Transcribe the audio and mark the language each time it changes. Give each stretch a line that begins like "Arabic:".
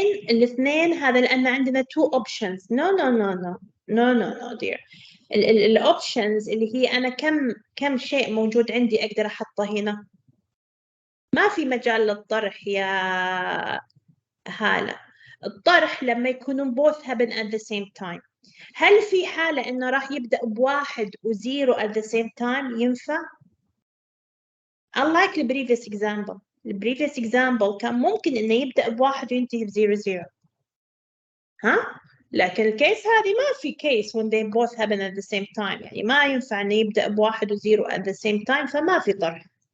Arabic: الاثنين هذا لأن عندنا
English: two options. No no no no no no no dear.
Arabic: الاوبشنز اللي هي أنا كم شيء موجود عندي أقدر أحطه هنا. ما في مجال للطرح يا هالة. الطرح لما يكونون
English: both happen at the same time.
Arabic: هل في حالة إنه راح يبدأ بواحد وزيرو
English: at the same time
Arabic: ينفع؟
English: Unlike the previous example. The previous example
Arabic: كان ممكن إنه يبدأ بواحد وينتهي بزيرو زيرو. ها؟ لكن الكيس هذه ما في كيس
English: when they both happen at the same time.
Arabic: يعني ما ينفع إنه يبدأ بواحد وزيرو
English: at the same time
Arabic: فما في طرح.